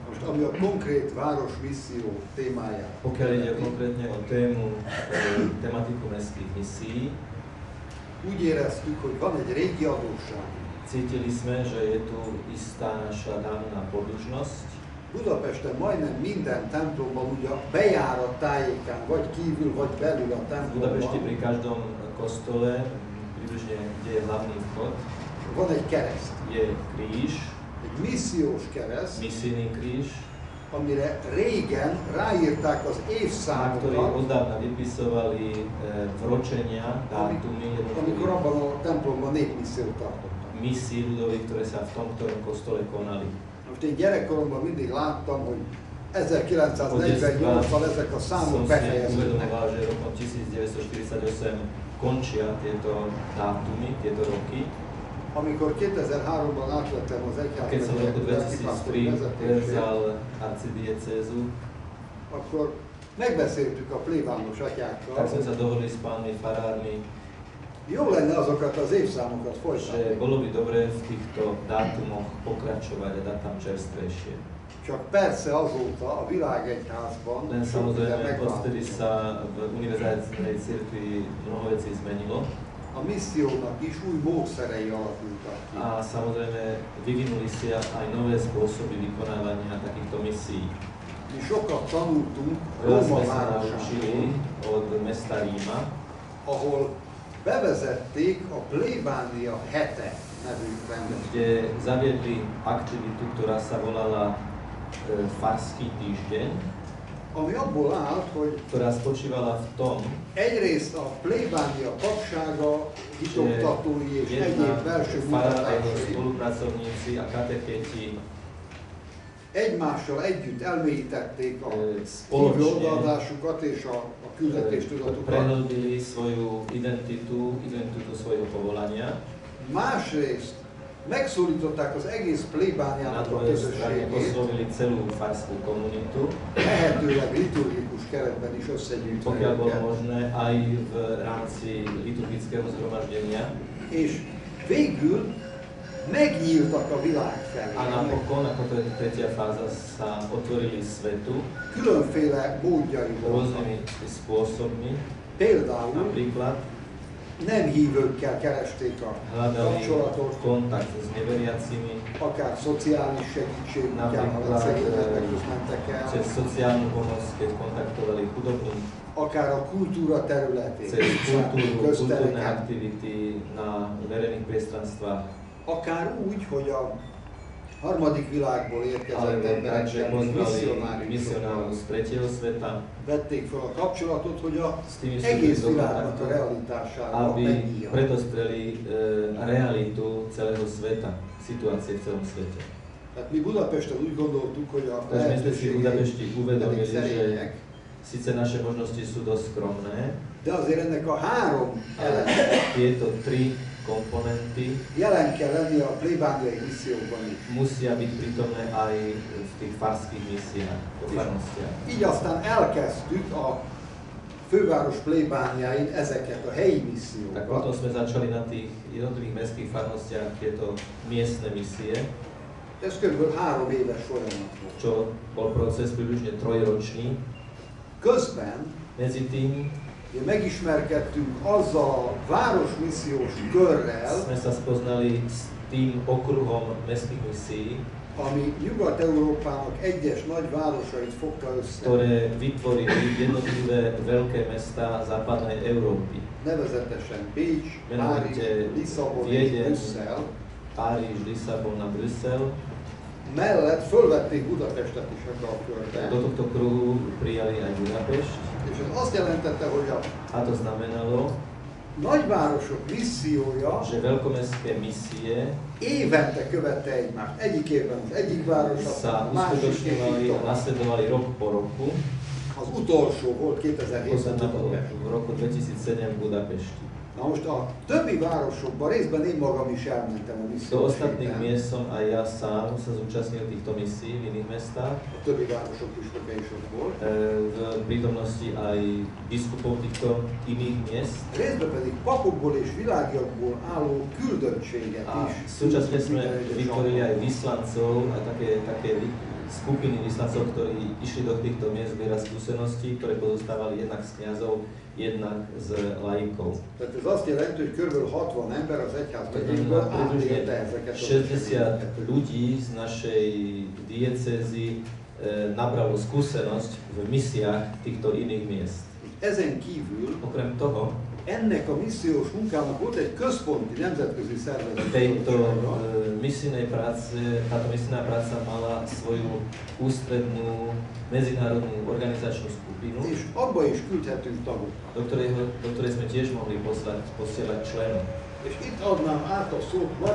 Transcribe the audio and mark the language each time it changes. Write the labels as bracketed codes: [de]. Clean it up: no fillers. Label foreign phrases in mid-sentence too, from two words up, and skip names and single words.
[hu] ami a konkrét városmisszió témáját. [sk] Pokiaľ ide konkrétne o tematiku mestských misií, [hu] úgy éreztük, hogy van egy régi adósság. [sk] cítili sme, že je tu istá naša dávna podlužnosť. [hu] Budapesten majdnem minden templomban ugye a bejárat tájékán, vagy kívül, vagy belül a [sk] V [hu] templomban [sk] Budapešti pri každom kostole, približne kde je hlavný vchod, [hu] van egy kereszt. [sk] je kríž, [hu] Egy missziós kereszt, [sk] misijný kríž, [hu] amire régen ráírták az [sk] na ktorý [hu] évszámokat, [sk] odávna vypisovali vročenia, dátumy [hu] amikor [sk] jednotlivých [hu] abban a templomban népmissziót tartottak. [sk] misií ľudových, ktoré sa v tom ktorom kostole konali. [hu] Most én gyerekkoromban mindig láttam, hogy 1948-ban ezek a számok [sk] Som si [hu] befejeződnek. [sk] uvedomoval, že rokom 1948 končia tieto dátumy, tieto roky. [hu] Amikor 2003-ban átvettem az [sk] Keď som v roku [hu] egyházmegyek [sk] 2003 [hu] vezetését, [sk] prevzal arcidiecézu, [hu] akkor megbeszéltük a plébános atyákkal, [sk] tak sme sa dohodli s pánmi farármi, [hu] jó lenne azokat az évszámokat [sk] že [hu] folytatni. [sk] bolo by dobre v týchto dátumoch pokračovať a dať tam čerstvejšie. [hu] Csak persze azóta a világegyházban [sk] Len [hu] sok minden [sk] samozrejme, odtedy [hu] megváltozott. [sk] sa v univerzálnej cirkvi mnoho vecí zmenilo [hu] A missziónak is új módszerei alakultak ki. [sk] a samozrejme vyvinuli sa aj nové spôsoby vykonávania takýchto misií. [hu] Mi sokat tanultunk [sk] Veľa [hu] Róma [sk] sme sa naučili [hu] városából, [sk] od mesta Ríma, [hu] ahol bevezették a plébánia hete nevű rendet. [sk] kde zaviedli aktivitu, ktorá sa volala Farský týždeň, [hu] Ami abból állt, hogy [sk] ktorá spočívala v tom, [hu] egyrészt a plébánia papsága, hitoktatói és egyéb belső [sk] farár a jeho [hu] munkatársai [sk] spolupracovníci a katecheti [hu] egymással együtt elmélyítették a [sk] spoločne [hu] hívő odaadásukat és a küldetéstudatukat. [sk] prehlbili svoju identitu svojho povolania. [hu] Másrészt megszólították az egész [sk] Na [hu] plébániának a [sk] druhej strane [hu] közösségét, [sk] oslovili celú farskú komunitu, [hu] lehetőleg liturgikus keretben is összegyűjtve [sk] pokiaľ bolo [hu] őket. [sk] možné aj v rámci liturgického zhromaždenia. [hu] És végül megnyíltak a világ felé. [sk] A napokon, ako to je tretia fáza, sa otvorili svetu [hu] Különféle módjai voltak. [sk] rôznymi spôsobmi. [hu] Például [sk] Napríklad [hu] nem hívőkkel keresték a [sk] hľadali [hu] kapcsolatot, [sk] kontakt s neveriacimi, [hu] akár szociális segítség útján, ha [sk] napríklad [hu] szegényeknek mentek [sk] cez [hu] el, [sk] sociálnu pomoc, keď kontaktovali chudobných, [hu] akár a kultúra területén, [sk] cez kultúrne [hu] köztereken, [sk] aktivity na verejných priestranstvách, [hu] akár úgy, hogy a harmadik világból érkezett [sk] alebo tak, [hu] emberek, [sk] že pozvali [hu] misszionárusok [sk] misionárov z tretieho sveta, [hu] vették fel a kapcsolatot, hogy a [sk] s tými [hu] egész [sk] vstúpili do [hu] világnak a [sk] kontaktu, [hu] realitására [sk] aby [hu] megnyíljanak. [sk] predostreli realitu celého sveta, situácie v celom svete. [hu] Tehát mi Budapesten úgy gondoltuk, hogy a [sk] Takže my sme si v Budapešti uvedomili, že [hu] szerények, [sk] síce naše možnosti sú dosť skromné, [hu] de azért ennek a három [sk] ale [hu] elemnek [sk] tieto tri komponenty [hu] jelen kell lennie a plébániai misszióban is. [sk] musia byť prítomné aj v tých farských misiách, farnostiach. [hu] Így aztán elkezdtük a főváros plébániáin ezeket a helyi [sk] Tak potom [hu] missziókat. [sk] sme začali na tých jednotlivých mestských farnostiach tieto miestne misie, [hu] Ez kb. 3 éves folyamat volt. [sk] čo bol proces približne trojročný. [hu] Közben [sk] Medzi tým [hu] mi megismerkedtünk azzal a városmissziós körrel, [sk] sme sa spoznali s tým okruhom mestských misií, [hu] ami Nyugat-Európának egyes nagyvárosait fogta össze. [sk] ktoré vytvorili jednotlivé veľké mestá západnej Európy. [hu] Nevezetesen Bécs, Párizs, [sk] Menovite [hu] Lisszabon és [sk] Vieden, [hu] Brüsszel. [sk] Párizs, Lisszabon a Brüsszel. [hu] Mellett fölvették Budapestet is ebbe a körbe. [sk] Do tohto kruhu prijali aj Budapešť [hu] És ez azt jelentette, hogy a [sk] a to znamenalo, [hu] nagyvárosok missziója [sk] že veľkomestské misie [hu] évente követte egymást. Egyik évben az egyik város, [sk] sa [hu] aztán a másik [sk] uskutočňovali a [hu] évben. [sk] nasledovali rok po roku. [hu] Az utolsó volt 2007-ben [sk] Posledná bolo [hu] Budapest. [sk] v roku 2007 v Budapešti. [hu] Na most a többi városokban részben én magam is elmentem a [sk] Do [hu] missziós [sk] ostatných [hu] héten. [sk] miest som aj ja sám sa zúčastnil týchto misií v iných mestách. [hu] A többi városok püspöke is ott volt. [sk] V prítomnosti aj biskupov týchto iných miest. [hu] Részben pedig papokból és világiakból álló küldöttséget [sk] A [hu] is. [sk] súčasne sme [hu] küldött ide [sk] vytvorili aj [hu] Zsangolba. [sk] vyslancov a také skupiny vyslancov, ktorí išli do týchto miest zbierať skúsenosti, ktoré pozostávali jednak z kňazov, jednak z laikov. [hu] Tehát ez azt jelenti, hogy kb. 60 ember az egyház megyékből átélte ezeket a [sk] 60 ľudí z našej diecézy nabralo skúsenosť v misiách týchto iných miest. [hu] Ezen kívül [sk] Okrem toho, [hu] ennek a missziós munkának volt egy központi nemzetközi szervezet. [sk] táto misijná práca mala svoju ústrednú medzinárodnú organizačnú skupinu, [hu] És abba is küldhetünk tagokat. [sk] do ktorej sme tiež mohli posielať členov. [hu] És itt adnám át a szót [sk] Tu